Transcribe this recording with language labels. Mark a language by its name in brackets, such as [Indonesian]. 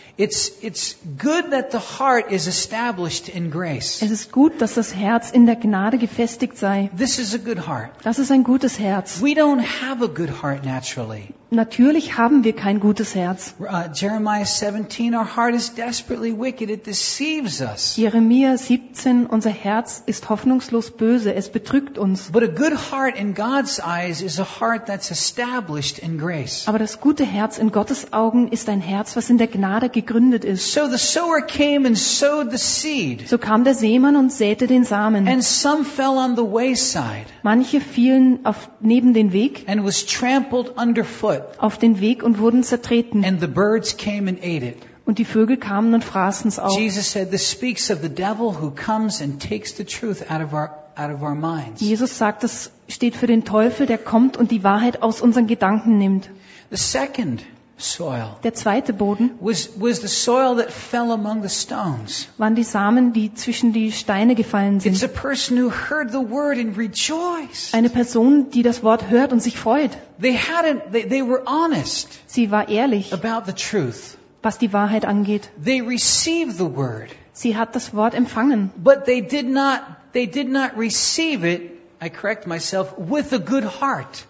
[English] It's good that the heart is established in grace. [German] Es ist gut, dass das Herz in der Gnade gefestigt sei. [English] This is a good heart. [German] Das ist ein gutes Herz. [English] We don't have a good heart naturally. [German] Natürlich haben wir kein gutes Herz. [English] Jeremiah 17, our heart is desperately wicked. It deceives us. [German] Jeremia 17, unser Herz ist hoffnungslos böse. Es betrügt uns. [English] But a good heart in God's eyes is a heart that's established in grace. [German] Aber das gute Herz in Gottes Augen ist ein Herz, was in der Gnade gegründet ist. [English] So the sower came and sowed the seed. [German] So kam der Sämann und säte den Samen. [English] And some fell on the wayside. [German] Manche fielen auf neben den Weg. [English] And was trampled underfoot. [German] Auf den Weg und wurden zertreten. [English] And the birds came and ate it. [German] Und die Vögel kamen und fraßen es auf. [English] Jesus said, this speaks of the devil who comes and takes the truth out of our minds. [German] Jesus sagt, das steht für den Teufel, der kommt und die Wahrheit aus unseren Gedanken nimmt. [English] The second soil. [German] Der zweite Boden. [English] Was the soil that fell among the stones. [German] Waren die Samen, die zwischen die Steine gefallen sind. [English] It's a person who heard the word and rejoiced. [German] Eine Person, die das Wort hört und sich freut. [English] They were honest. [German] Sie war ehrlich. [English] About the truth. [German] Was die Wahrheit angeht. [English] They received the word. [German] Sie hat das Wort empfangen. [English] But they did not receive it. I correct myself with a good heart.